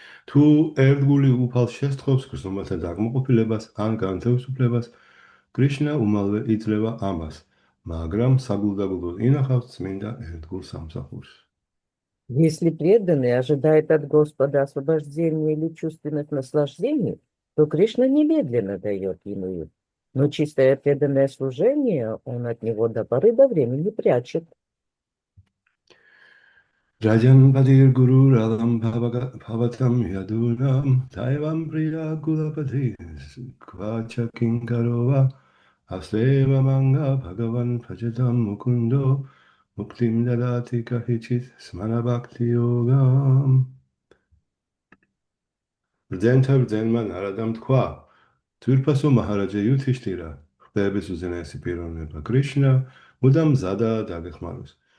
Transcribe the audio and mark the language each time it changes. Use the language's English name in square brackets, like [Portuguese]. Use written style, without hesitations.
[Georgian] თუ ერთგული უფალს შესთხოვს გრძნობათა დაკმაყოფილებას ან განთავისუფლებას, კრიშნა უმალვე იძლევა ამას, მაგრამ საგულდაგულოდ ინახავს წმინდა ერთგულ სამსახურს. [Russian] Если преданный ожидает от Господа освобождения или чувственных наслаждений, то Кришна немедленно дает ему их. Но чистое преданное служение он от него до поры до времени прячет. [Sanskrit] Rajan Padir Guru Radam Bhavatam Yadunam Taivam Priya Gulapati Kvacha Kinkarova Aseva Manga Bhagavan Pajatam Mukundo Muktim Dadati Kahichit Smana Bhakti Yogam Brdzenman Aradam Tkwa Tvirpaso Maharaja Yudhishthira [Georgian] ხდების უზენაესი პიროვნება კრიშნა მუდამ მზადა დაგეხმაროს.